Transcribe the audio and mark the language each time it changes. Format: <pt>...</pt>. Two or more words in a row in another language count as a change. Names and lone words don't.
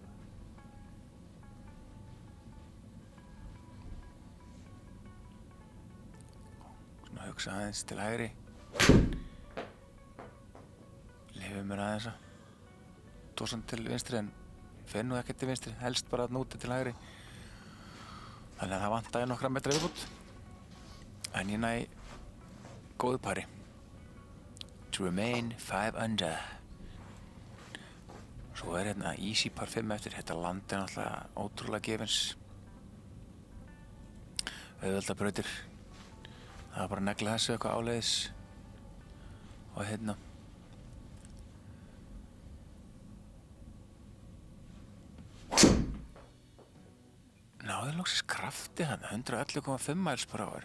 <is>Svona hugsa aðeins til hægri. Leyfum mér aðeins að tósan til vinstri en fer nú ekkert til vinstri, helst bara að núti til hægri. Þannig að það vantaði nokkra metra viðbútt. En ég næ góðu pari.</is> <en>To remain 5 under.</en> <is>Svo er hérna</is> <en>easy par 5</en> <is>eftir. Þetta land er náttúrulega ótrúlega gefins. Auðvelda brautir. Það var bara að negla þessu eitthvað áleiðis. Og hérna. Náði loksins krafti hérna, 111,5</is> <en>miles per hour.</en>